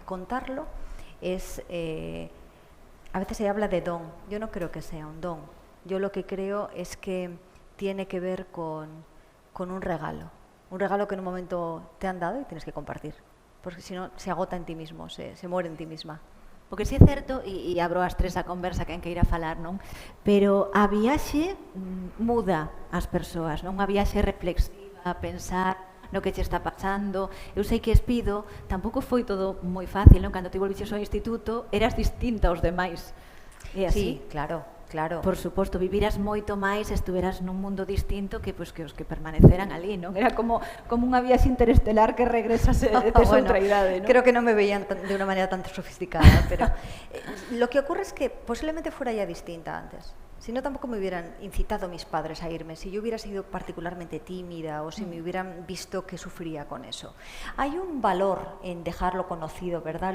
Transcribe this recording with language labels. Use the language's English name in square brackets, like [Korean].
[Spanish] Contarlo es... a veces se habla de don. Yo no creo que sea un don. Yo lo que creo es que tiene que ver con un regalo. Un regalo que en un momento te han dado y tienes que compartir. Porque si no, se agota en ti mismo, se muere en ti misma. [Galician] Porque si é certo, e abro as tres a conversa quen queira falar, non? Pero a viaxe muda as persoas, non? A viaxe reflexiva, pensar no que che está pasando. Eu sei que Espido tampouco foi todo moi fácil, non? Cando ti volviches ao instituto, eras distinta aos demais. É así? [Spanish] Sí, claro. Claro. [Galician] Por suposto, viviras moito máis, estuveras nun mundo distinto que os que permaneceran ali, non? Era como unha viaxe interestelar que regresas tes outra idade, non? [Spanish] Creo que no me veían de una manera tan sofisticada, pero lo que ocurre es que posiblemente fuera ya distinta antes. Si no, tampoco me hubieran incitado mis padres a irme, si yo hubiera sido particularmente tímida o si me hubieran visto que sufría con eso. Hay un valor en dejarlo conocido, ¿verdad?